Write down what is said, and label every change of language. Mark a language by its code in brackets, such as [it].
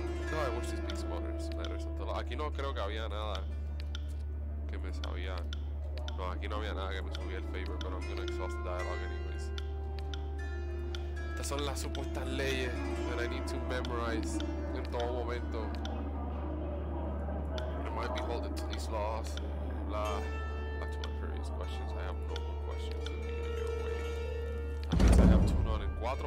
[en] No, I wish to speak some others matters. [es] Aquí no creo que había nada que me sabía. No, aquí no había nada que me subía el favor, [en] but I'm gonna exhaust the dialogue anyways. [es] Estas son las supuestas leyes [en] that I need to memorize [es] en todo momento. [en] I might be holding to these laws. Blah. Back to my previous questions. I have no more questions to be in your way. That means I have Tunon in 4.